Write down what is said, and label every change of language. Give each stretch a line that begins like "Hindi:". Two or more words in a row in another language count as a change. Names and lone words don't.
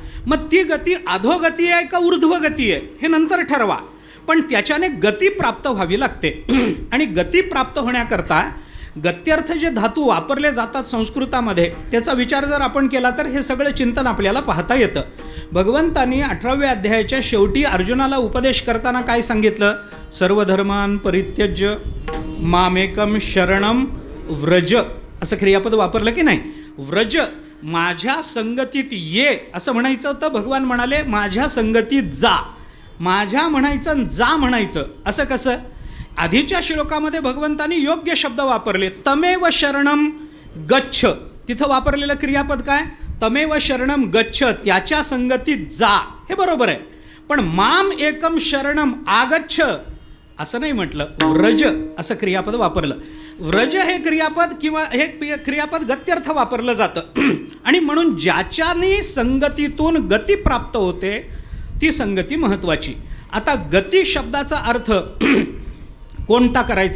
Marathi: मग ती गती अधोगती आहे का ऊर्ध्वगती आहे हे नंतर ठरवा, पण त्याच्याने गती प्राप्त व्हावी लागते. आणि गती प्राप्त होण्याकरता गत्यर्थ जे धातू वापरले जातात संस्कृतामध्ये त्याचा विचार जर आपण केला तर हे सगळं चिंतन आपल्याला पाहता येतं. भगवंतांनी 18व्या अध्यायाच्या शेवटी अर्जुनाला उपदेश करताना काय सांगितलं?
Sanskrit: सर्वधर्मान परित्यज्य मामेकम शरणम व्रज
Marathi: असं क्रियापद वापरलं की नाही? व्रज, माझ्या संगतीत ये असं म्हणायचं होतं. भगवान म्हणाले माझ्या संगतीत जा. माझ्या म्हणायचं जा म्हणायचं. असं कसं? आधीच्या श्लोकामध्ये भगवंतांनी योग्य शब्द वापरले.
Sanskrit: तमेव शरणम गच्छ,
Marathi: तिथं वापरलेलं क्रियापद काय?
Sanskrit: तमेव शरणम गच्छ,
Marathi: त्याच्या संगतीत जा, हे बरोबर आहे. पण
Sanskrit: माम एकम शरणम आगच्छ
Marathi: असं नाही म्हटलं, व्रज असं क्रियापद वापरलं. व्रज हे क्रियापद किंवा हे क्रियापद गत्यर्थ वापरलं जातं. आणि म्हणून ज्याच्याने संगतीतून गती प्राप्त होते ती संगती महत्त्वाची. आता गती शब्दाचा अर्थ कोणता करायचा?